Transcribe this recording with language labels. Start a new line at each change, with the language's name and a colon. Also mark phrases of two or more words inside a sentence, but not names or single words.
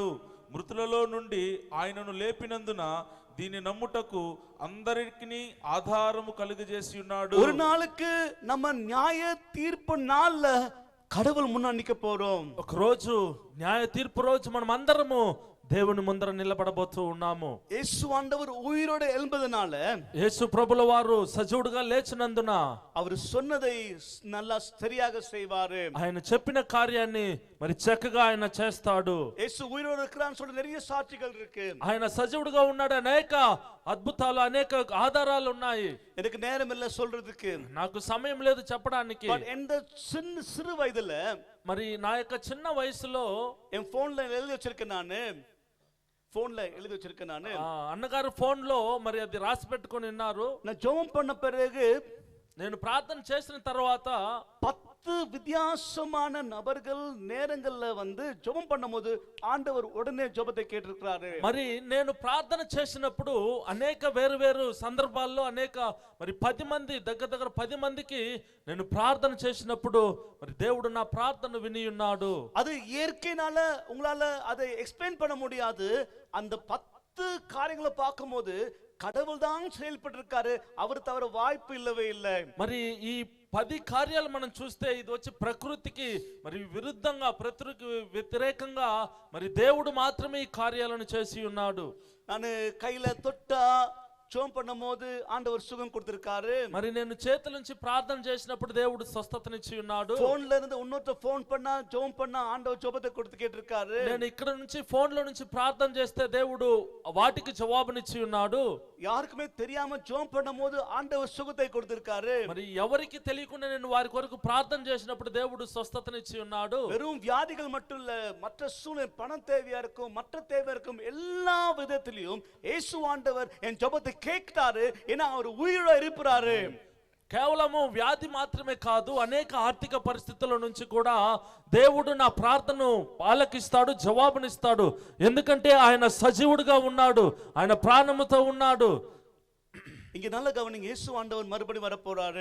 Telugu: మృతులలో నుండి ఆయనను లేపినందున దీని నమ్ముటకు అందరికీ ఆధారము కలుగజేసి ఉన్నాడు.
Tamil: ஒரு நாளுக்கு நம்ம நியாய தீர்ப்பு நாள்ல கடவுள் முன்னாடி நிக்க போறோம்.
Telugu: ఒక రోజు న్యాయ తీర్పు రోజు మనం అందరము దేవుని ముందర నిలబడబోతూ ఉన్నాము.
Tamil: இயேசு ஆண்டவர் உயிரோடு எழும்பதனால,
Telugu: యేసు ప్రభుల వారు సజీవుడుగా లేచినందున
Tamil: அவர் சொன்னதை நல்லா சரியாக செய்வாரு.
Telugu: ఆయన చెప్పిన కార్యాన్ని మరి చక్కగా ఆయన చేస్తాడు.
Tamil: இயேசு உயிரோடு இருக்கிறான்னு சொல்ற நிறைய சாட்சிகள் இருக்கு.
Telugu: ఆయన సజీవుడుగా ఉన్నాడు, అనేక అద్భుతాలు అనేక ఆధారాలు ఉన్నాయి.
Tamil: எனக்கு நேரம் இல்ல சொல்றதுக்கு,
Telugu: నాకు సమయం లేదు చెప్పడానికి.
Tamil: இந்த சிறு వయదుல
Telugu: మరి నా యొక్క చిన్న వయసులో
Tamil: என் போன்ல எழுதி வச்சிருக்கேன், நானு
Telugu: అన్నగారు ఫోన్ లో మరి అది రాసి పెట్టుకొని ఉన్నారు.
Tamil: நான் ஜெபம் பண்ண பிறகு,
Telugu: నేను ప్రార్థన చేసిన తర్వాత
Tamil: 10 வித்தியாசமான நபர்கள் நேரங்கள்ல வந்து ஜெபம் பண்ணும்போது ஆண்டவர் உடனே ஜெபத்தை கேட்டிருக்கிறாரு.
Telugu: మరి నేను ప్రార్థన చేసినప్పుడు అనేక వేరు సందర్భాల్లో అనేక మరి 10 మంది దగ్గర 10 మందికి నేను ప్రార్థన చేసినప్పుడు మరి దేవుడు నా ప్రార్థన విని ఉన్నాడు.
Tamil: அது இயற்கையினால உங்களால அதை எக்ஸ்பிளைன் பண்ண முடியாது. அந்த 10 காரியங்களை பார்க்கும்போது கடவுள் தான் செயல்பட்டு இருக்காரு, அவர் தவிர வாய்ப்பு இல்லவே இல்லை.
Telugu: మరి ఈ 10 కార్యాలు మనం చూస్తే ఇది వచ్చి ప్రకృతికి మరి విరుద్ధంగా, ప్రకృతికి వ్యతిరేకంగా మరి దేవుడు మాత్రమే ఈ కార్యాలను చేసి ఉన్నాడు.
Tamil: நான் கையில தொட்டா ஜெபம் பண்ணும்போது ஆண்டவர் சுகம் கொடுத்திருக்காரு.
Telugu: మరి నేను చేతుల నుంచి ప్రార్థన చేసినప్పుడు దేవుడు స్వస్థతనిచ్చి ఉన్నాడు.
Tamil: ఫోన్ல இருந்து இன்னொரு ఫోన్ பண்ணா ஜெபம் பண்ணா ஆண்டவர் ஜெபத்தை கொடுத்து கேட்டிருக்காரு.
Telugu: నేను ఇక్కడ నుంచి ఫోన్లో నుంచి ప్రార్థన చేస్తే దేవుడు వాటికి జవాబునిచ్చి ఉన్నాడు.
Tamil: யாருக்குமே தெரியாம ஜெபம் பண்ணும்போது ஆண்டவர் சுகத்தை கொடுத்திருக்காரு.
Telugu: మరి ఎవరికి తెలియకుండా నేను వారి కొరకు ప్రార్థన చేసినప్పుడు దేవుడు స్వస్థతనిచ్చి ఉన్నాడు.
Tamil: வெறும் வியாதிகள் மட்டும் இல்ல, மற்ற சூழ்நிலை, பணம் தேவையா இருக்கும், மற்ற தேவை இருக்கும், எல்லா விதத்திலையும் இயேசு ஆண்டவர் என் ஜெபத்தை கேட்கிறாரு. ஏன்னா அவர் உயிரோட இருப்பாரு.
Telugu: కేవలము వ్యాధి మాత్రమే కాదు, అనేక ఆర్థిక పరిస్థితుల నుంచి కూడా దేవుడు నా ప్రార్థనను ఆలకిస్తాడు, జవాబునిస్తాడు. ఎందుకంటే ఆయన సజీవుడిగా ఉన్నాడు, ఆయన ప్రాణముతో ఉన్నాడు.
Tamil: இங்க நல்ல கவனிங்க, இயேசு ஆண்டவர் மறுபடியும் வர போறாரு.